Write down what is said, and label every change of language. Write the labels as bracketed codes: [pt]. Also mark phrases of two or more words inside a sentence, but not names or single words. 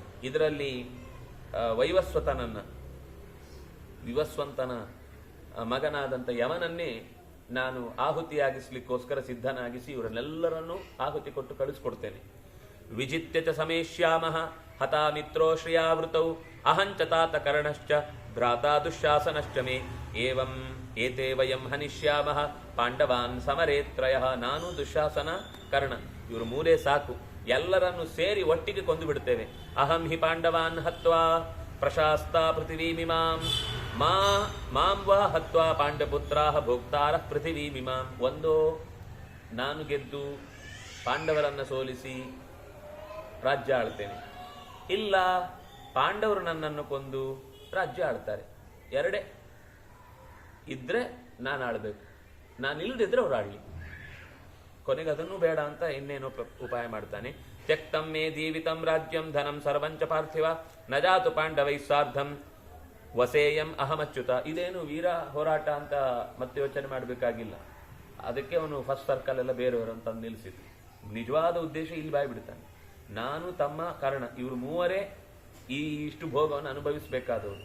[kn] ಇದರಲ್ಲಿ ವಿವಸ್ವಂತನ ಮಗನಾದಂಥ ಯವನನ್ನೇ ನಾನು ಆಹುತಿಯಾಗಿಸ್ಲಿಕ್ಕೋಸ್ಕರ ಸಿದ್ಧನಾಗಿಸಿ ಇವರನ್ನೆಲ್ಲರನ್ನೂ ಆಹುತಿ ಕೊಟ್ಟು ಕಳಿಸ್ಕೊಡ್ತೇನೆ. [sa] ವಿಜಿತ್ಯ ಚ ಸಮೇಷ್ಯಾಮಃ ಹತಾ ಮಿತ್ರೋ ಶ್ರಿಯಾವೃತೌ ಅಹಂಚ ತಾತ ಕರ್ಣಶ್ಚ ಭ್ರಾತಾ ದುಶ್ಯಾಸನಶ್ಚ ಮೇ ಏವಂ ಏತೆ ವಯಂ ಹನಿಷ್ಯಾಮಃ ಪಾಂಡವಾನ್ ಸಮರೇತ್ರಯಃ. [kn] ನಾನು ದುಶ್ಯಾಸನ ಕರ್ಣ ಇವರು ಮೂರೇ ಸಾಕು, ಎಲ್ಲರನ್ನು ಸೇರಿ ಒಟ್ಟಿಗೆ ಕೊಂದು ಬಿಡ್ತೇವೆ. [sa] ಅಹಂ ಹಿ ಪಾಂಡವಾನ್ ಹತ್ವಾ ಪ್ರಶಾಸ್ತಾ ಪೃಥಿವೀಮಿಮಾಂ ಮಾಂ ವಾ ಹತ್ವಾ ಪಾಂಡಪುತ್ರಾಃ ಭೋಕ್ತಾರಃ ಪೃಥಿವೀಮಿಮಾಂ. [kn] ಒಂದೋ ನಾನು ಗೆದ್ದು ಪಾಂಡವರನ್ನು ಸೋಲಿಸಿ ರಾಜ್ಯ ಆಳ್ತೇನೆ, ಇಲ್ಲ ಪಾಂಡವರು ನನ್ನನ್ನು ಕೊಂದು ರಾಜ್ಯ ಆಳ್ತಾರೆ. ಎರಡೇ ಇದ್ರೆ ನಾನು ಆಳ್ಬೇಕು, ನಾನು ಇಲ್ದಿದ್ರೆ ಅವ್ರು ಆಡ್ಲಿ. ಕೊನೆಗೆ ಅದನ್ನು ಬೇಡ ಅಂತ ಇನ್ನೇನೋ ಉಪಾಯ ಮಾಡ್ತಾನೆ. [sa] ತ್ಯಕ್ತಂ ಮೇ ಜೀವಿತಂ ರಾಜ್ಯಂ ಧನಂ ಸರ್ವಂಚ ಪಾರ್ಥಿವ ನ ಜಾತು ಪಾಂಡವೈ ಸಾರ್ಧಂ ವಸೇಯಂ ಅಹಮಚ್ಯುತ. [kn] ಇದೇನು ವೀರ ಹೋರಾಟ ಅಂತ ಮತ್ತೆ ಯೋಚನೆ ಮಾಡಬೇಕಾಗಿಲ್ಲ. ಅದಕ್ಕೆ ಅವನು [en] first circle [kn] ಎಲ್ಲ ಬೇರೆಯವರು ತಂದು ನಿಲ್ಲಿಸಿದ್ರು. ನಿಜವಾದ ಉದ್ದೇಶ ಇಲ್ಲಿ ಬಾಯ್ಬಿಡ್ತಾನೆ. ನಾನು ತಮ್ಮ ಕಾರಣ ಇವರು ಮೂವರೇ ಇಷ್ಟು ಭೋಗವನ್ನು ಅನುಭವಿಸಬೇಕಾದವರು.